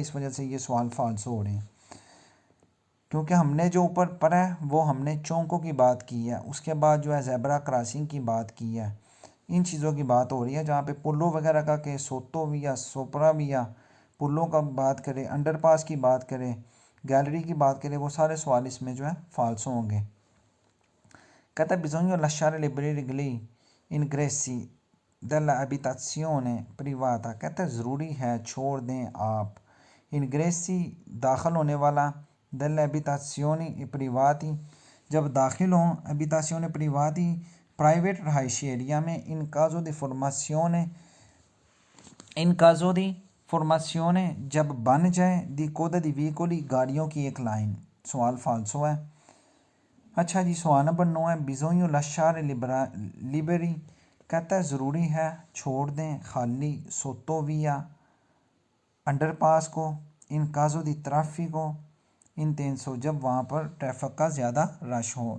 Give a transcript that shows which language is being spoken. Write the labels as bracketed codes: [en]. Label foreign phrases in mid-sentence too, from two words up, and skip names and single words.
[ur] اس وجہ سے یہ سوال فالسو ہو رہے ہیں، کیونکہ ہم نے جو اوپر پڑھا ہے وہ ہم نے چوکوں کی بات کی ہے، اس کے بعد جو ہے زیبرا کراسنگ کی بات کی ہے. ان چیزوں کی بات ہو رہی ہے جہاں پہ پلوں وغیرہ کا کے सोतो بھی یا सोपरा بھی یا پلوں کا بات کریں، انڈرپاس کی بات کریں، گیلری کی بات کریں، وہ سارے سوال اس میں جو ہے فالسو ہوں گے। کہتا ہے [it] बिज़ोयो lasciare le briglie ingressi della abitazione privata, [ur] کہتا ہے ضروری ہے چھوڑ دیں آپ ingressi داخل ہونے والا, [it] della abitazioni privati [ur] جب داخل ہوں, [it] abitazioni privati [ur] پرائیویٹ رہائشی ایریا میں, [it] in caso di formazione, in caso di formazione, इन काजो दी फॉर्मासियोने [ur] جب بن جائے [it] di coda di veicoli [ur] گاڑیوں کی ایک لائن. سوال فالسو ہے. اچھا جی، سوال نمبر 9 ہے [it] bisogna lasciare liberi, [ur] کہتا ہے ضروری ہے چھوڑ دیں خالی सोतोविया انڈرپاس کو, [it] in caso di traffico, [ur] ان 300 جب وہاں پر ٹریفک کا زیادہ رش ہو.